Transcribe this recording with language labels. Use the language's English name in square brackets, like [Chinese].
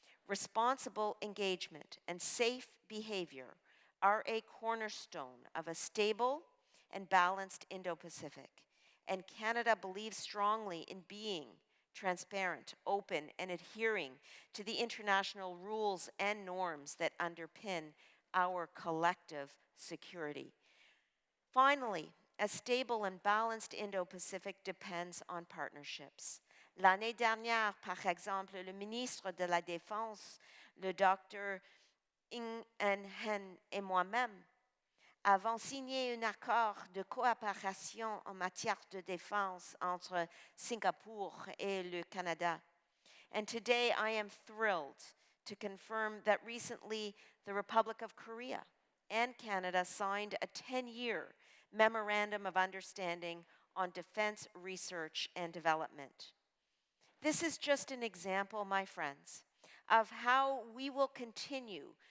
[English] Responsible engagement and safe behavior are a cornerstone of a stable and balanced Indo-Pacific, and Canada believes strongly in being transparent, open, and adhering to the international rules and norms that underpin our collective security. Finally, a stable and balanced Indo-Pacific depends on partnerships. [French] L'année dernière, par exemple, le ministre de la Défense, le Dr. Ng Hen et moi-même avons signé un accord de coopération en matière de défense entre Singapour et le Canada. [English] And today I am thrilled to confirm that recently the Republic of Korea and Canada signed a 10-year Memorandum of Understanding on Defense Research and Development. This is just an example, my friends, of how we will continue